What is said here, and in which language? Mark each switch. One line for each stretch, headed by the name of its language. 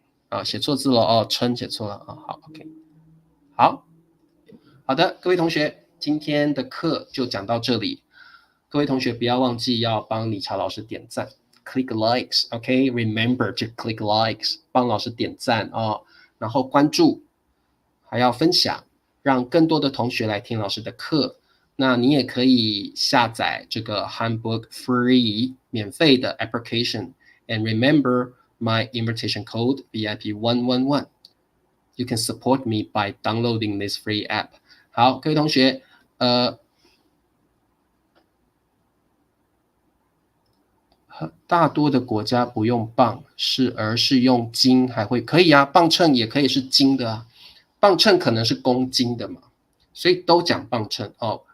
Chinese: 啊，写错字了哦，称写错了啊。好 ，OK， 好的，各位同学，今天的课就讲到这里。各位同学不要忘记要帮理查老师点赞。
English: Click likes, OK? Remember to click likes，
Chinese: 帮老师点赞哦，然后关注，还要分享，让更多的同学来听老师的课。那你也可以下载这个
English: Handbook Free
Chinese: 免费的
English: application and remember my invitation code VIP111. You can support me by downloading this free app.
Chinese: 好，各位同学，大多的国家不用磅，而是用斤，还会可以啊，磅秤也可以是斤的啊，磅秤可能是公斤的嘛，所以都讲磅秤哦。